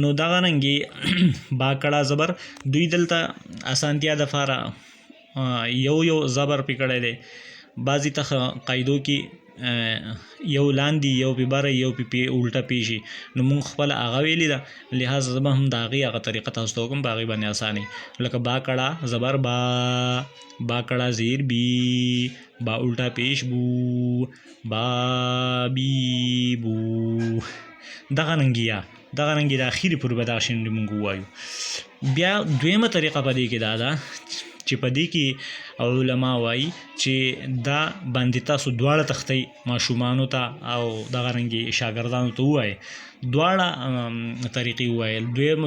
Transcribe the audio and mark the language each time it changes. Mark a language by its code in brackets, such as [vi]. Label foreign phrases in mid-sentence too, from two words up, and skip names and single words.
[ps] نو دغه رنګې با کړه زبر دوی دلته اسانتیا دپاره یو زبر پې کړی دی. بعضې ته قاعدو کې یو لاندې یو پې بره یو پې الټه پیشي، نو مونږ خپله هغه ویلې ده، لحاظه زه به هم د هغې هغه طریقه تاسو ته وکړم په هغې باندې اسانې. لکه با کړه زبر با، با کړه زیر بی، با الټه پیش بو، با بی بو. دغه رنګې یا دغه رنګې د اخیرې پورې به دغه شان مونږ ووایو. بیا دویمه طریقه په دې کې دا ده چې په دې کې علما وایي چې دا باندې تاسو دواړه تختئ ماشومانو ته او دغه رنګې شاګردانو ته ووایئ، دواړه طریقې ووایل.